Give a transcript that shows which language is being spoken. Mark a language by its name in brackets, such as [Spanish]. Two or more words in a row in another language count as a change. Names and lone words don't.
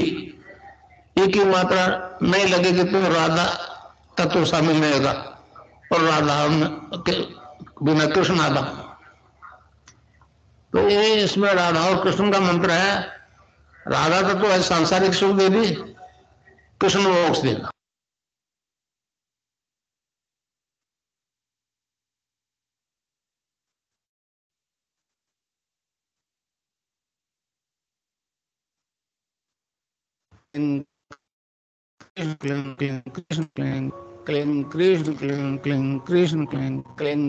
[Hindi] एक ही मात्रा नहीं लगेगी तो राधा तत्व शामिल नहीं होगा, और राधा के बिना कृष्ण आधा। तो ये इसमें राधा और कृष्ण का मंत्र है। राधा तत्व है सांसारिक सुख दे दी, कृष्ण मोक्ष देगा। [Sanskrit] क्लीं, क्लीं, कृष्ण, क्लीं, क्लीं, कृष्ण, क्लीं, क्लीं, कृष्ण, क्लीं, क्लीं,